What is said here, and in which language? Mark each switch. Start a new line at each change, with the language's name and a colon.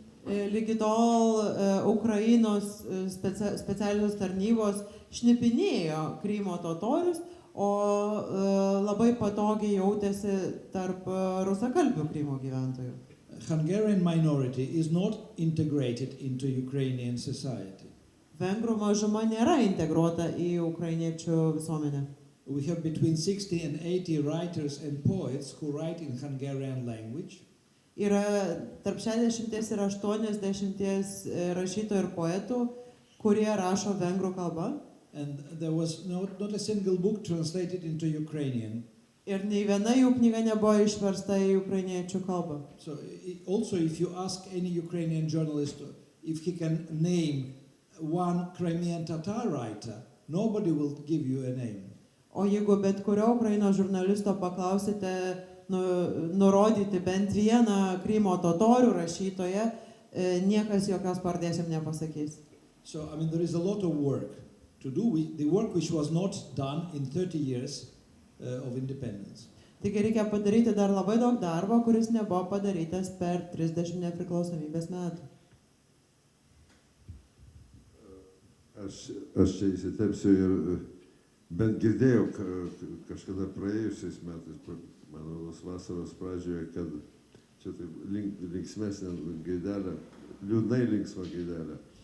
Lithuanian: Lygi tol Ukrainos specialios tarnybos šnipinėjo Krymo totorius, o labai patogiai jautėsi tarp rusakalbių Krymo gyventojų.
English: Hungarian minority is not integrated into Ukrainian society.
Lithuanian: Vengrų mažuma nėra integruota į ukrainiečių visuomenę.
English: We have between 60 and 80 writers and poets who write in Hungarian language.
Lithuanian: Yra tarp 60 ir 80 rašytojų ir poetų, kurie rašo vengrų kalba.
English: And there was not a single book translated into Ukrainian.
Lithuanian: Ir nei viena jų knyga nebuvo išversta į ukrainiečių kalbą.
English: So also if you ask any Ukrainian journalist if he can name one Crimean Tatar writer, nobody will give you a name.
Lithuanian: O jeigu bet kurio Ukrainos žurnalisto paklausite nurodyti bent vieną Krymo totorių rašytoją, niekas jokios pavardės jam nepasakys.
English: So I mean there is a lot of work to do with the work which was not done in 30 years of independence.
Lithuanian: Taigi reikia padaryti dar labai daug darbo, kuris nebuvo padarytas per 30 nepriklausomybės metų. Aš čia įsitepsiu ir bent girdėjau kažkada praėjusiais metais, mano vasaros pradžioje, kad čia taip linksmesnė gaidelė, liūdnai linksma gaidelė.